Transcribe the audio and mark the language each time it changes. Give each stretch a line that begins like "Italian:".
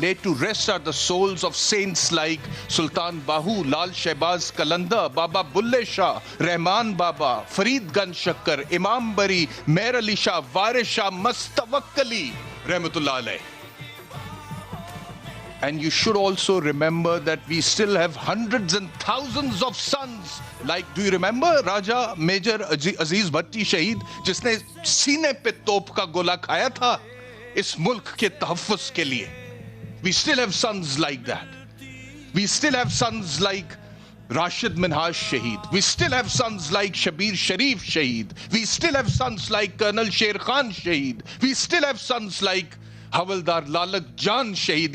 English: Laid to rest are the souls of saints like Sultan Bahu, Lal Shehbaz Qalandar, Baba Bulle Shah, Rahman Baba, Farid Ganj Shakkar, Imam Bari, Meher Ali Shah, Waris Shah, Mustawakkali Rahmatullah alayh. And you should also remember that we still have hundreds and thousands of sons. Like, do you remember
Hindi: Raja Major Aziz Bhatti Shaheed, जिसने सीने पे तोप का गोला खाया था इस मुल्क के तहफ़्फ़ुज़ के लिए?
English: We still have sons like that. We still have sons like Rashid Minhaj Shaheed. We still have sons like Shabir Sharif Shaheed. We still have sons like Colonel Sher Khan Shaheed. We still have sons like Havaldar Lalak Jan Shaheed.